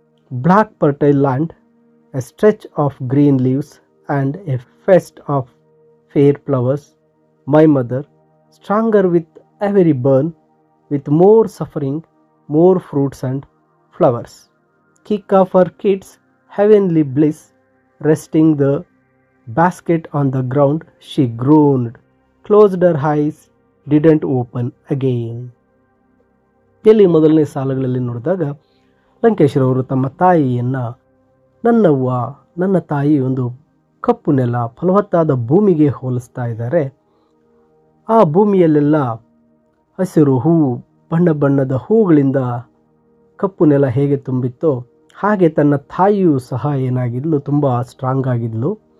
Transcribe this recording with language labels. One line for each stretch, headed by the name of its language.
English: Black fertile land, a stretch of green leaves and a feast of fair flowers, my mother, stronger with every burn, with more suffering, more fruits and flowers. Kick off her kids, heavenly bliss, resting the basket on the ground, she groaned, closed her eyes, didn't open again.
Kannada: ಇಲ್ಲಿ ಮೊದಲನೇ ಸಾಲುಗಳಲ್ಲಿ ನೋಡಿದಾಗ ಲಂಕೇಶ್ರವರು ತಮ್ಮ ತಾಯಿಯನ್ನು ನನ್ನವ್ವ, ನನ್ನ ತಾಯಿ ಒಂದು ಕಪ್ಪು ನೆಲ, ಫಲವತ್ತಾದ ಭೂಮಿಗೆ ಹೋಲಿಸ್ತಾ ಇದ್ದಾರೆ. ಆ ಭೂಮಿಯಲ್ಲೆಲ್ಲ ಹಸಿರು ಹೂವು, ಬಣ್ಣ ಬಣ್ಣದ ಹೂಗಳಿಂದ ಕಪ್ಪು ನೆಲ ಹೇಗೆ ತುಂಬಿತ್ತೋ ಹಾಗೆ ತನ್ನ ತಾಯಿಯೂ ಸಹ ಏನಾಗಿದ್ಲು, ತುಂಬ ಸ್ಟ್ರಾಂಗ್ ಆಗಿದ್ಲು.